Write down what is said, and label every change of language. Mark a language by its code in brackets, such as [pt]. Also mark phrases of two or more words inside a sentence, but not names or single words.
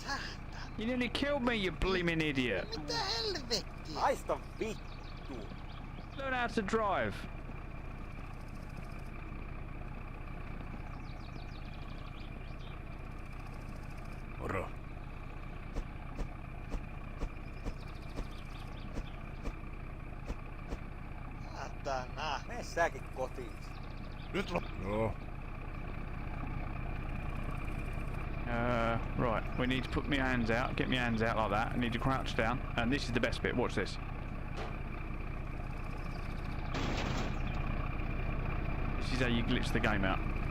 [en] You nearly killed me, you blimmin' idiot. [fi] Mitä helvettiä? Haista vittu. Learn how to drive. Moro. Saatana. Mene säkin kotiin. Nyt Joo. [en] Right, we need to put my hands out, get my hands out like that. I need to crouch down, and this is the best bit. Watch this. This is how you glitch the game out.